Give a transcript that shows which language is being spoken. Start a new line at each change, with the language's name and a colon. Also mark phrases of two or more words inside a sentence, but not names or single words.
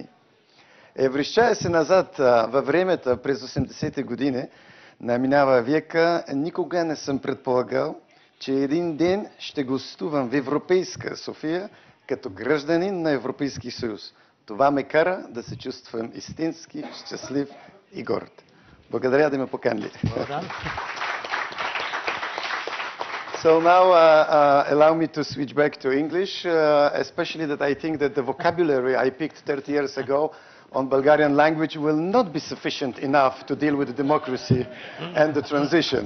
Bulgarian: Връщая се назад във времето през 80-те години на минава века, никога не съм предполагал, че един ден ще гостувам в европейска София като гражданин на Европейския съюз. Това ме кара да се чувствам истински щастлив и горд. Благодаря да ме поканили.
English: So now allow me to switch back to English, especially that I think that the vocabulary I picked 30 years ago on Bulgarian language will not be sufficient enough to deal with democracy and the transition.